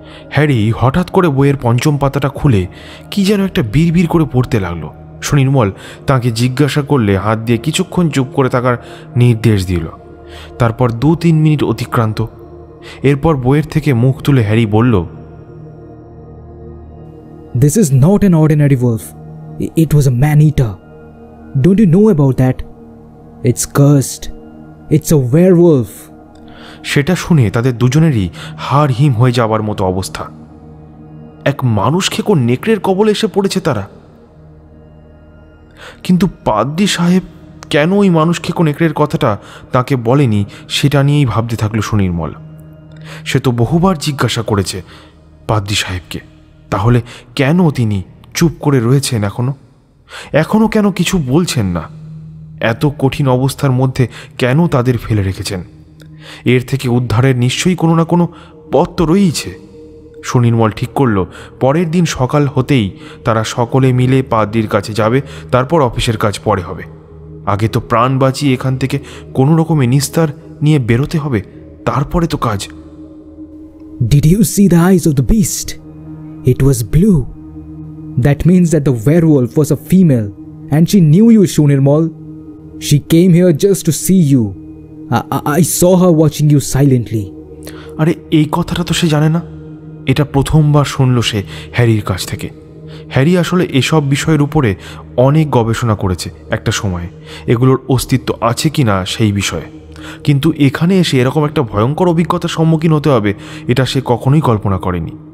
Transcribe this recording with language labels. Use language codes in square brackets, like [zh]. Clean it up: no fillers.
[bn] Harry হঠাৎ করে বইয়ের পঞ্চম পাতাটা খুলে কি যেন একটা বিড়বিড় করে পড়তে লাগলো। সুনির্মল তাকে জিজ্ঞাসা করলে হাত দিয়ে কিছুক্ষণ চুপ করে থাকার নির্দেশ দিল। তারপর 2-3 মিনিট অতিক্রান্ত। এরপর বইয়ের থেকে মুখ তুলে হ্যারি বলল, [en] This is not an ordinary wolf. It was a man-eater. Don't you know about that? It's cursed. It's a werewolf. [bn] সেটা শুনে তাদের দুজনেরই হাড় হিম হয়ে যাওয়ার মতো অবস্থা। এক মানুষ খেকো নেকড়ের কবলে এসে পড়েছে তারা। কিন্তু পাদ্রী সাহেব কেন ওই মানুষ খেকো নেকড়ের কথাটা তাকে বলেনি সেটা নিয়েই ভাবতে থাকলো সুনির্মল। সে তো বহুবার জিজ্ঞাসা করেছে পাদ্রী সাহেবকে, তাহলে কেন তিনি চুপ করে রয়েছেন এখনো কেন কিছু বলছেন না? এত কঠিন অবস্থার মধ্যে কেন তাদের ফেলে রেখেছেন? এর থেকে উদ্ধারের নিশ্চয়ই কোনো না কোনো পথ তো রয়েছে। সুনির্মল ঠিক করল পরের দিন সকাল হতেই তারা সকলে মিলে পাদ্রির কাছে যাবে, তারপর অফিসের কাজ পরে হবে। আগে তো প্রাণ বাঁচিয়ে এখান থেকে কোনো রকমে নিস্তার নিয়ে বেরোতে হবে, তারপরে তো কাজ। [en] Did you see the eyes of the beast? It was blue. That means that the werewolf was a female and she knew you, Shunirmal. She came here just to see you. I saw her watching you silently. [bn] আরে এই কথাটা তো সে জানে না, এটা প্রথমবার শুনল সে হ্যারির কাছ থেকে। হ্যারি আসলে এসব বিষয়ের উপরে অনেক গবেষণা করেছে একটা সময়ে, এগুলোর অস্তিত্ব আছে কি না সেই বিষয়ে, কিন্তু এখানে এসে এরকম একটা ভয়ঙ্কর অভিজ্ঞতার সম্মুখীন হতে হবে এটা সে কখনোই কল্পনা করেনি।